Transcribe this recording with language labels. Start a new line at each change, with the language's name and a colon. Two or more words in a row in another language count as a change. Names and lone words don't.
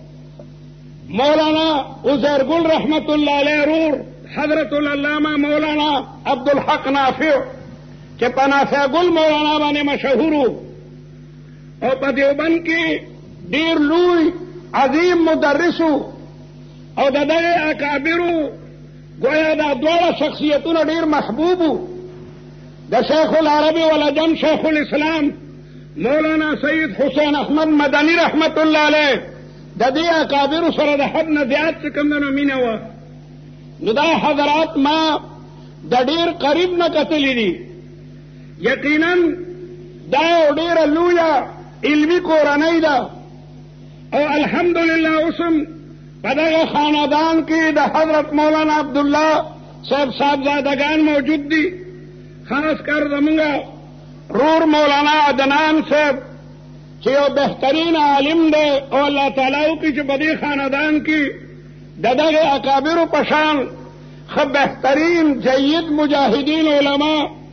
Pashto: مولانا عزیرگل
Arabic: رحمت الله علیه
Pashto: رور حضرت العلامه مولانا عبدالحق نافع چې په نافع ګل مولانا باندې مشهور وو او په دیوبند کې ډېر لوی عظیم مدرس او د دغې اکابرو گویا دا دواړه شخصیتونه ډېر محبوب وو د
Arabic: شیخ العربي والعجم
Pashto: شیخ الاسلام مولانا سید حسین احمد مدنی
Arabic: رحمت الله علیه
Pashto: د دې اکابرو سره د حد نه زیات چې کوم دنو مینه وه نو دا حضرات ما د ډېر قریب نه کتلي دي یقینا دا یو ډېره لویه علمي کورنۍ ده او الحمدلله اوسم په دغه خاندان کې د حضرت مولانا عبدالله صاحب صاحبزادگان موجود دي خاص کر زمونږ رور مولانا عدنان صاحب چې یو بهترین عالم دی او الله تعالی وکړي چې په دې خاندان کې د دغه اکابرو په شان ښه بهترین جید مجاهدین علما